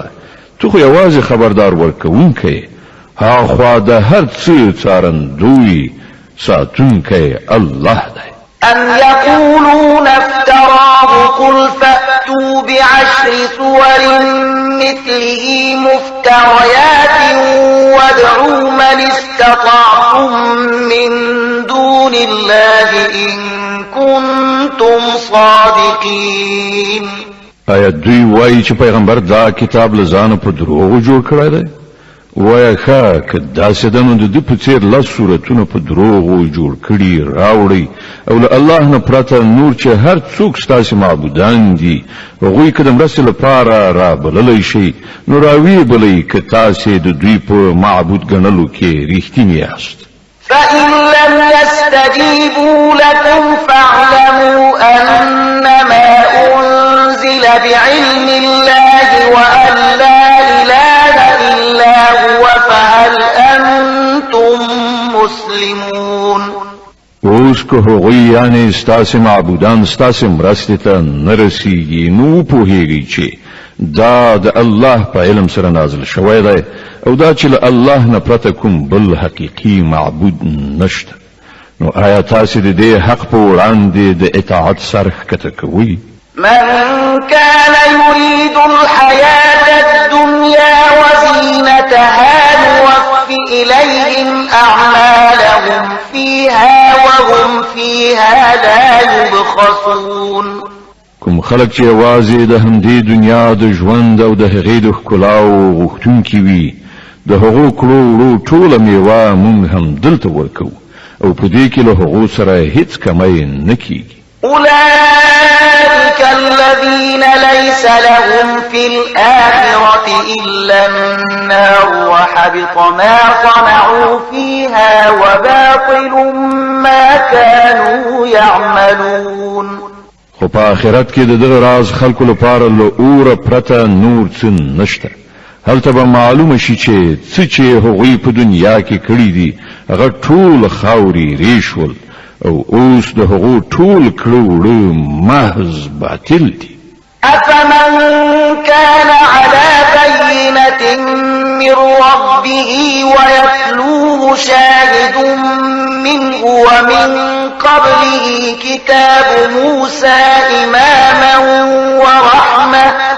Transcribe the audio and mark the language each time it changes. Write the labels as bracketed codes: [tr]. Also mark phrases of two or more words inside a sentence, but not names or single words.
[ps] ته خو یوازې خبردار ورکوونکی، هاخوا د هر څه څارندوی ساتونکی الله دی. [ar] أم يقولون افتراه قل فأتوا بعشر سور مثله مفتريات وادعوا من استطعتم من دون الله إن كنتم صادقين. [ps] آیا دوی وایي چې پیغمبر دا کتاب له ځانه په دروغو جوړ کړی دی؟ وایه ښه، که داسې ده نو د ده په څېر لس صورتونه په دروغو جوړ کړي راوړئ، او له الله نه پرته نور چې هر څوک ستاسې معبودان دي هغوی که د مرستې لپاره رابللی شئ، نو راویې بلئ که تاسې د دوی په معبود ګڼلو کې رښتیني یاست. [ar] فإن لم يستجيبوا لكم فاعلموا أنما أنزل بعلم الله وأن لا إله إلا هو فهل أنتم مسلمون. [ps] اوس که هغوی یعنی ستاسې معبودان ستاسې مرستې ته نه رسیږي، نو وپوهیږئ چې دا د الله په علم سره نازل شوی دی، او دا چې له الله نه پرته کوم بل حقیقي معبود نشته. نو آیا تاسې د دې حق په وړاندې د اطاعت سر ښکته کوئ؟ [ar] من كان يريد الحياة الدنيا وزينتها نوفي إليهم أعمالهم فيها وهم فيها لا يبخسون. [ps] کوم خلک چې یوازې د همدې دنیا د ژوند او د هغې د ښکلاو غوښتونکي وي، د هغو کړو وړو ټوله میوه موږ هم دلته ورکوو، او په دې کې له هغو سره هیڅ کمی نه کیږي. [ar] أولئك الذين ليس لهم في الآخرة إلا النار وحبط ما صنعوا فيها وباطل ما كانوا يعملون. [ps] خو په آخرت کې د دغه راز خلکو لپاره له اوره پرته نور څه نشته، هلته به معلومه شي چې هغوی په دنیا کې کړی دي هغه ټول خاوري ریشول او اوس د هغو ټول کړو محض باطل دي. [ar] أفمن كان على بينة من ربه ويتلوه شاهد منه ومن قبله كتاب موسى إماما ورحمة